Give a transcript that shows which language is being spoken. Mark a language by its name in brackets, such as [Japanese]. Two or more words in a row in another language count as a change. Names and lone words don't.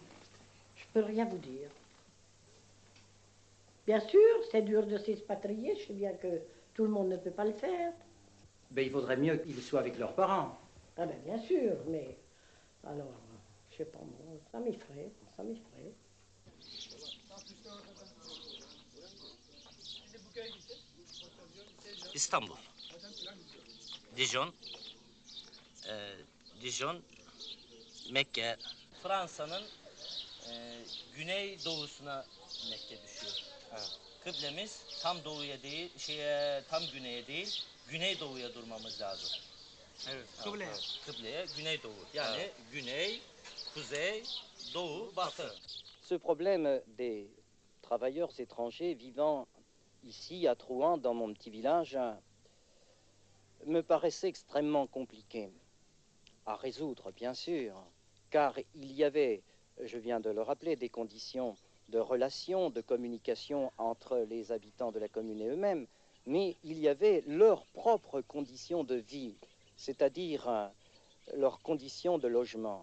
[French] Je peux rien vous dire. Bien sûr, c'est dur de s'expatrier. Je sais bien que tout le monde ne peut pas le faire. Ben, il vaudrait mieux qu'ils soient avec leurs parents. Ah ben bien sûr, mais... Alors, je sais pas moi, ça m'effraie, ça m'effraie. [Turkish] İstanbul, Dijon, Mekke. Fransa'nın güney doğusuna Mekke düşüyor. Evet. Kıblemiz tam doğuya değil, tam güneye değil, güney doğuya durmamız lazım. Evet. Kıbleye. Kıbleye, güney doğu. Yani evet. Güney, kuzey, doğu, batı. [French] Ce problème des travailleurs étrangers vivant ici à Trouan, dans mon petit village, me paraissait extrêmement compliqué à résoudre, bien sûr, car il y avait, je viens de le rappeler, des conditions de relation, de communication entre les habitants de la commune et eux-mêmes, mais il y avait leurs propres conditions de vie, c'est-à-dire leurs conditions de logement.